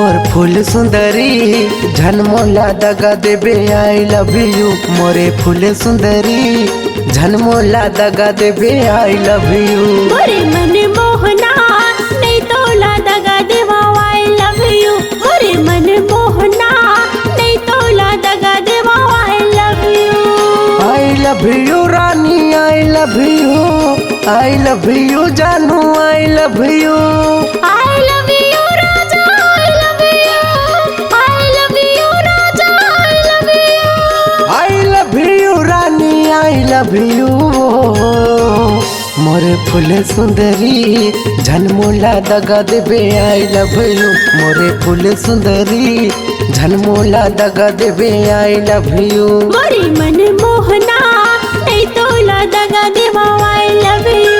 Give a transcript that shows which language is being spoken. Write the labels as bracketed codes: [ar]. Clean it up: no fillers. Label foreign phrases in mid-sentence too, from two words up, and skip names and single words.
[hne] फूल सुंदरी झनमोला दगा देबे [en] I love you. [hne] मोरे फूल सुंदरी झनमोला दगा देबे [en] I love you. [hne] मोरे मन मोहना नहीं तोला दगा देवा [en] I love you. [hne] मोरे मन मोहना नहीं तोला दगा देवा [en] I love you. I love you रानी I love you। I love you जानू I love you। I love you राजा I love you। I love you राजा I love you। I love you रानी I love you। [hne] मोरे फूल सुंदरी झनमोला दगा देबे [en] I love you. [hne] मोरे फूल सुंदरी झनमोला दगा देबे [en] I love you. [hne] मोरे मन मोहना नहीं तोला दगा देवा [en] I love you.